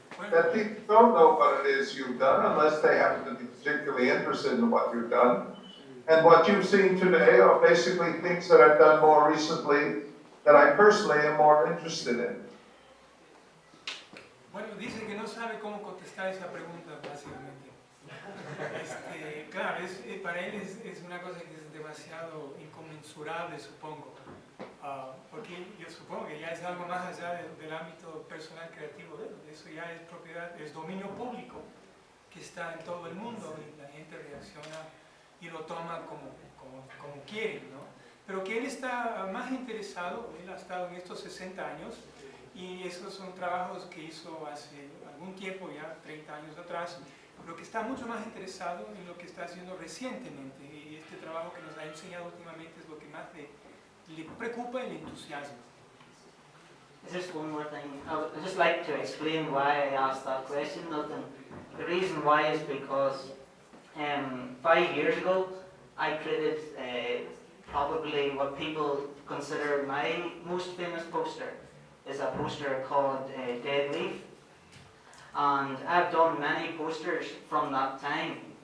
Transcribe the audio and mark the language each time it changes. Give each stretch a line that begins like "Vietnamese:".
English: That people don't know what it is you've done unless they happen to be particularly interested in what you've done. And what you've seen today are basically things that I've done more recently that I personally am more interested in.
Spanish: Bueno, dice que no sabe cómo contestar esa pregunta, básicamente. Claro, para él es una cosa que es demasiado inconmensurable, supongo. Porque yo supongo que ya es algo más allá del ámbito personal creativo de él. Eso ya es propiedad, es dominio público que está en todo el mundo y la gente reacciona y lo toma como quiere, ¿no? Pero que él está más interesado, él ha estado en estos 60 años y esos son trabajos que hizo hace algún tiempo, ya 30 años atrás, pero que está mucho más interesado en lo que está haciendo recientemente y este trabajo que nos ha enseñado últimamente es lo que más le preocupa y le entusiasma.
English: Just one more thing. I would just like to explain why I asked that question, Milton. The reason why is because 5 years ago I created probably what people consider my most famous poster. Is a poster called Dead Leaf. And I've done many posters from that time.